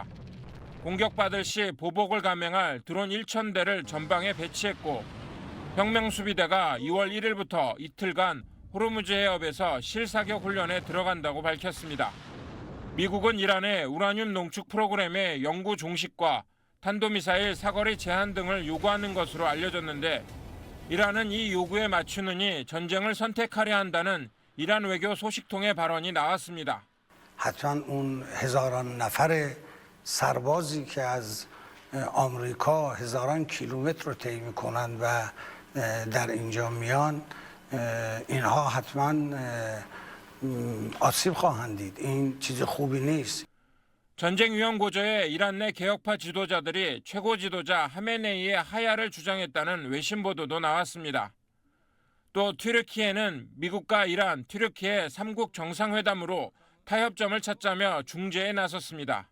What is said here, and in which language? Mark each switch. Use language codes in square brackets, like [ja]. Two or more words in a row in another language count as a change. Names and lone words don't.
[ko] 공격받을 시 보복을 감행할 드론 1,000대를 전방에 배치했고 혁명수비대가 2월 1일부터 이틀간 호르무즈 해협에서 실사격 훈련에 들어간다고 밝혔습니다. 미국은 이란의 우라늄 농축 프로그램의 영구 종식과 탄도미사일 사거리 제한 등을 요구하는 것으로 알려졌는데 이란은 이 요구에 맞추느니 전쟁을 선택하려 한다는 이란 외교 소식통의 발언이 나왔습니다. [fa] حتما اون هزاران نفر سربازی که از آمریکا هزاران کیلومتر رو طی می‌کنند و در اینجا میان اینها حتما آسیب خواهند دید. این چیز خوبی نیست. [ko] 전쟁 위험 고조에 이란 내 개혁파 지도자들이 최고 지도자 하메네이의 하야를 주장했다는 외신 보도도 나왔습니다. 또 튀르키예는 미국과 이란, 튀르키예 3국 정상회담으로 타협점을 찾자며 중재에 나섰습니다.